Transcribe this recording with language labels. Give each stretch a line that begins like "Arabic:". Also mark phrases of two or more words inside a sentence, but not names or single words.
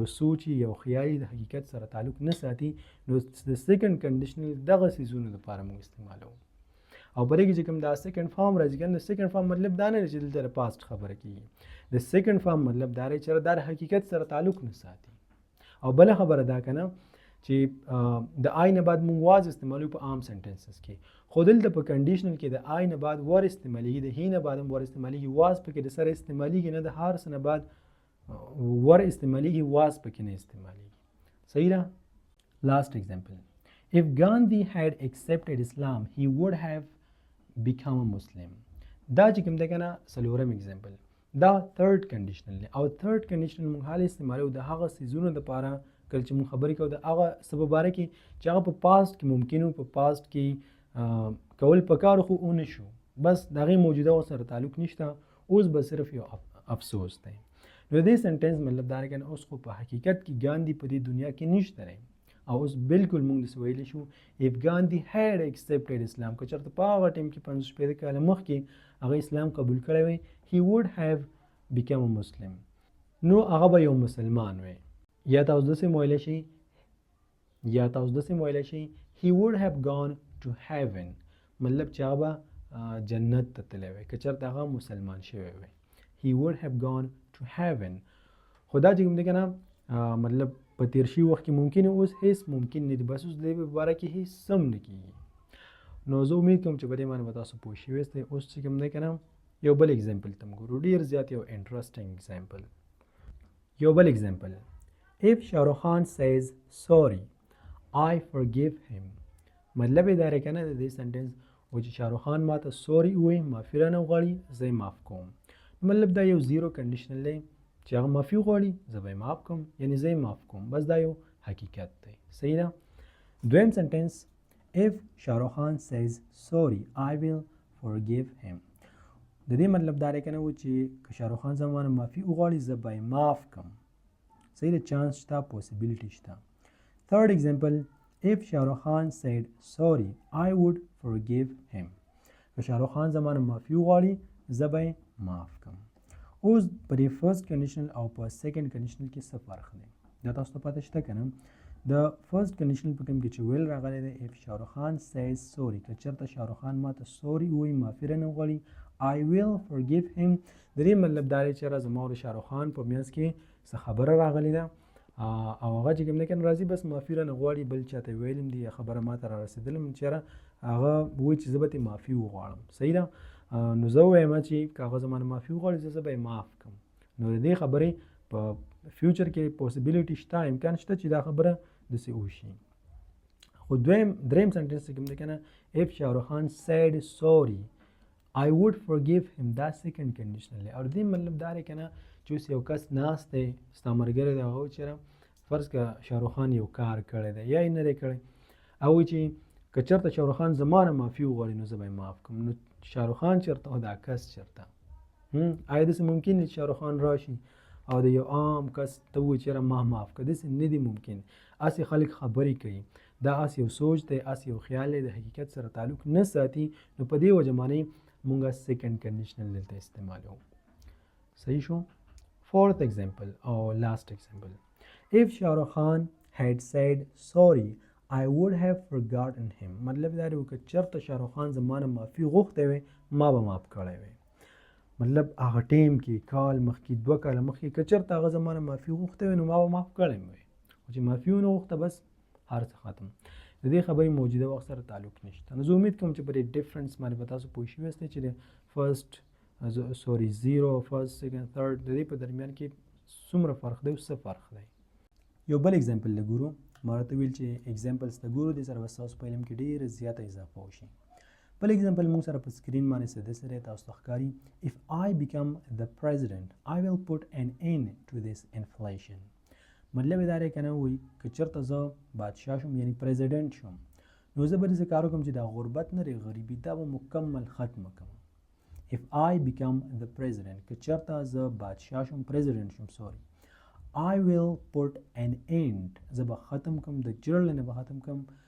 Pashto: سوچ یو خیالي د حقیقت سره تعلق نه ساتي نو د
English: second conditional
Pashto: دغه څیزونو لپاره موږ استعمالوو او په دې کې چې کوم دا
English: second form
Pashto: راځي که نه د
English: second form
Pashto: مطلب دا نه دی چې دلته د پاسټ خبره کېږي د
English: second form
Pashto: مطلب دا دی چې دا د حقیقت سره تعلق نه ساتي او بله خبره دا که نه چې د آی نه بعد موږ واز استعمالوو په عام سنټنسز کې خو دلته په کنډیشنل کې د آی نه بعد ور استعمالیږي د هی نه بعد هم ور استعمالیږي واز پکې د سره استعمالیږي نه د هر څه نه بعد ور استعمالیږي واز پکې نه استعمالیږي صحیح ده
English: last example if Gandhi had accepted Islam he would have become a Muslim
Pashto: دا چې کوم دی که نه څلورم ایگزامپل دا
English: third conditional
Pashto: دی او
English: third conditional
Pashto: موږ حال استعمالوو د هغه څیزونو دپاره کله چې موږ خبرې کوو د هغه څه په باره کې چې هغه په پاسټ کې ممکن و په پاسټ کې کول پکار خو ونه شو بس د هغې موجوده سره تعلق نشته اوس به صرف یو افسوس دی نو دې سنټنس مطلب دا دی که اوس خو په حقیقت کې ګاندي په دې دنیا کې نشته دی او اوس بالکل موږ داسې ویلی شو
English: if Gandhi had accepted Islam
Pashto: که چېرته په هغه ټایم کې 50 کاله مخکې هغه اسلام قبول کړی وی
English: he would have become a Muslim
Pashto: نو هغه به یو مسلمان وی یا تاسو داسې مویلی شئ
English: he would have gone to heaven
Pashto: مطلب چې هغه به جنت ته تللی وی که چېرته هغه مسلمان شوی وی
English: he would have gone to heaven
Pashto: خو دا چې کوم دی که نه مطلب په تیر شوي وخت کې ممکن اوس هیڅ ممکن نه دي بس اوس د دې په باره کې هیڅ سم نه کېږي نو زه امید کوم چې په دې باندې به تاسو پوه شوي یاستئ اوس چې کوم دی که نه یو بل اگزامپل ته ګورو ډېر زیات یو
English: interesting example
Pashto: یو بل اگزامپل
English: if Shah Rukh Khan says sorry I forgive him
Pashto: مطلب یې دا دی که نه د دې سنټنس و چې شاهرخ خان ما ته سوري ووایي معافي رانه وغواړي زه یې معاف کوم مطلب دا یو
English: zero conditional
Pashto: دی چې هغه معافي وغواړي زه به یې معاف کوم یعنې زه یې معاف کوم بس دا یو حقیقت دی صحیح ده دویم سنټنس
English: if شاهرخ خان says sorry I will forgive him
Pashto: د دې مطلب دا دی که نه و چې که شاهرخ خان زما نه معافي وغواړي زه به یې معاف کوم صحیح ده چانس شته پوسیبلیټي شته
English: third example if شاهرخ خان said sorry I would forgive him
Pashto: که شاهرخ خان زما نه معافي وغواړي زه به یې معاف کوم اوس په دې
English: first conditional
Pashto: او په
English: second conditional
Pashto: کې څه فرق دی دا تاسو ته پته شته که نه د
English: first conditional
Pashto: په کوم کې چې ویل راغلی دی
English: if شاهرخ خان says sorry
Pashto: که چېرته شاهرخ خان ما ته سوري ووایي معافي رانه وغواړي
English: I will forgive him
Pashto: د دې مطلب دا دی چې زما او د شاهرخ خان په منځ کې څه خبره راغلې ده او هغه چې کوم دی که نه راځي بس معافي رانه غواړي بل چاته ویلم دي یا خبره ما ته را رسېدلم چېرې هغه وایي چې زه به ترې معافي وغواړم صحیح ده نو زه ووایم چې که هغه زما نه معافي وغواړي زه به یې معاف کړم نو د دې خبرې په فیوچر کې پوسیبلیټي شته امکان شته چې دا خبره داسې وشي خو دریم سنټنس چې کوم دی که نه
English: if شاهرخ خان said sorry I would forgive him
Pashto: دا
English: second conditional
Pashto: دی او د دې مطلب دا دی که نه چې اوس یو کس ناست دی ستا ملګری دی هغه چېرې فرض که شاهرخ خان یو کار کړی دی یا یې نه دی کړی او وایي چې که چېرته شاهرخ خان زما نه معافي وغواړي نو زه به یې معاف کړم نو شاهرخ خان چېرته او دا کس چېرته آیا داسې ممکن دی چې شاهرخ خان راشي او د یو عام کس ته ووایي چې یاره ما معاف کړه داسې نه دی ممکن هسې خلک خبرې کوي دا هسې یو سوچ دی هسې یو خیال دی د حقیقت سره تعلق نه ساتي نو په دې وجه باندې مونږ
English: second conditional
Pashto: دلته استعمالوو صحیح شو
English: fourth example or last example if Shah Rukh Khan had said sorry I would have forgotten him
Pashto: مطلب دا دی که چېرته شاهرخ خان زما نه معافي غوښتی وی ما به معاف کړی وی مطلب هغه ټیم کې کال مخکې 2 کاله مخکې که چېرته هغه زما نه معافي غوښتی وی نو ما به معاف کړی وی خو چې معافي ونه غوښته بس هر څه ختم د دې خبرې موجوده وخت سره تعلق نشته نو زه امید کوم چې په دې ډفرنس باندې به تاسو پوه شوي یاستئ چې د فرسټ
English: zero first second third
Pashto: د دې په درمیان کې څومره فرق دی او څه فرق دی یو بل اگزامپل لګورو ما راته ویل چې اگزامپلز ته ګورو دې سره به ستاسو په علم کې ډېره زیاته اضافه وشي بل اگزامپل موږ سره په سکرین باندې څه داسې دی تاسو ته ښکاري
English: if I become the president I will put an end to this inflation
Pashto: مطلب دا دی که نه وایي که چېرته زه بادشاه شم یعنی پریزیډنټ شم نو زه به داسې کار وکړم چې دا غربت نه دی غریبي دا به مکمل ختمه کړم
English: if I become the president
Pashto: که چېرته زه بادشاه شم پریزیډنټ شم سوري
English: I will put an end
Pashto: زه به ختم کړم د جړل نه به ختم کړم